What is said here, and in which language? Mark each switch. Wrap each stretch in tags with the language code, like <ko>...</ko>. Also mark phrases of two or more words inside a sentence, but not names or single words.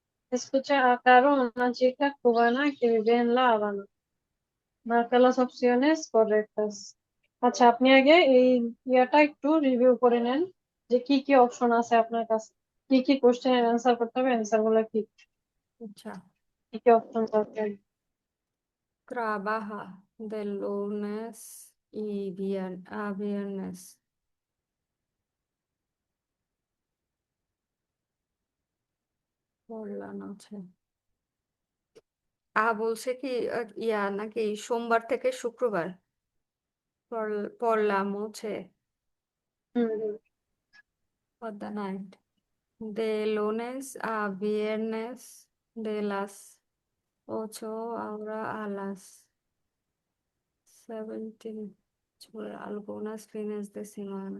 <es>Escucharon una chica cubana que vive en La Habana. Marca las opciones correctas.</es> <bn>আচ্ছা, আপনি আগে এই ইয়াটা একটু রিভিউ করে নেন যে কি কি অপশন আছে আপনার কাছে, কি কি কোশ্চেনের অ্যান্সার করতে হবে, অ্যান্সার গুলো কি আচ্ছা, কি কি অপশন দরকার।</bn> <es>trabaja de lunes y a viernes. Por la noche.</es> <bn>বলছে কি ইয়া নাকি সোমবার থেকে শুক্রবার</bn> <es>por la noche হুম।</es> <en>for the night.</en> <es>De lunes a viernes de las 8 ahora a las 17 por algunos fines de semana.</es>